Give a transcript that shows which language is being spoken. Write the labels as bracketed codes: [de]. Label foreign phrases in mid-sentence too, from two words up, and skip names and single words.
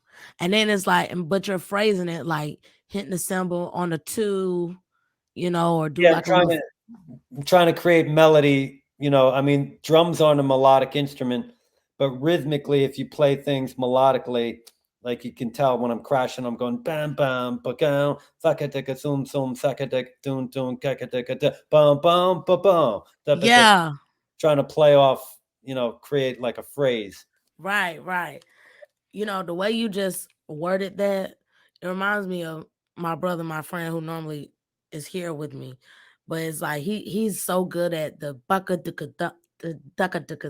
[en] And then it's like, but you're phrasing it like hitting the cymbal on the two, or do Yeah, like a little. I'm trying to create melody. I mean, drums aren't a melodic instrument, but rhythmically, if you play things melodically, like you can tell when I'm crashing, I'm going bam bam ba gam sakadeka zoom zoom sakadeka doon doon kakadeka da bam bam ba bam. Yeah. Trying to play off, create like a phrase. Right. The way you just worded that, it reminds me of my brother, my friend who normally is here with me. But it's like he's so good at the bucka ducka.